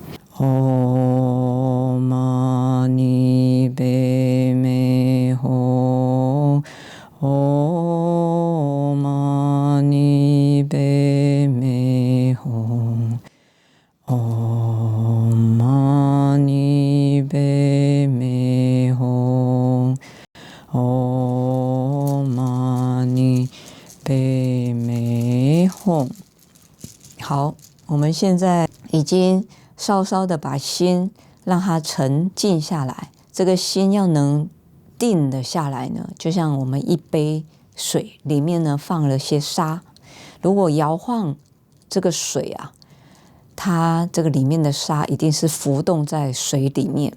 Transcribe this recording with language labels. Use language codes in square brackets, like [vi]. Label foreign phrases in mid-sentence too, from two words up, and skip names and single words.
[sa] ॐ मणि पद्मे हूँ ॐ मणि पद्मे हूँ ॐ मणि पद्मे हूँ ॐ मणि पद्मे हूँ. [zh] 好，我们现在已经稍稍的把心让它沉静下来。这个心要能定的下来呢，就像我们一杯水里面呢放了些沙，如果摇晃这个水啊，它这个里面的沙一定是浮动在水里面。